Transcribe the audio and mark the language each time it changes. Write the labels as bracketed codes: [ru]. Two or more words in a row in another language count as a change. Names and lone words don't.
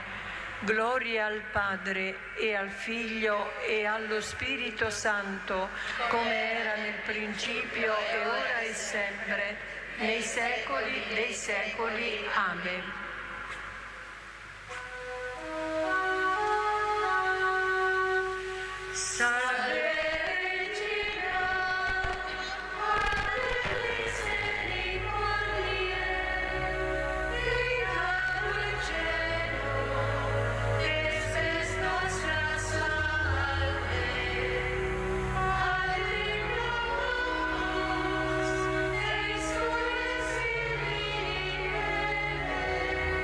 [it] Gloria al Padre e al Figlio e allo Spirito Santo, come era nel principio e ora e sempre, nei secoli dei secoli. [la] Amen. Salve Regina, Madre misericordiae, vita dulcedo, spes nostra salve. Alleluia, exules in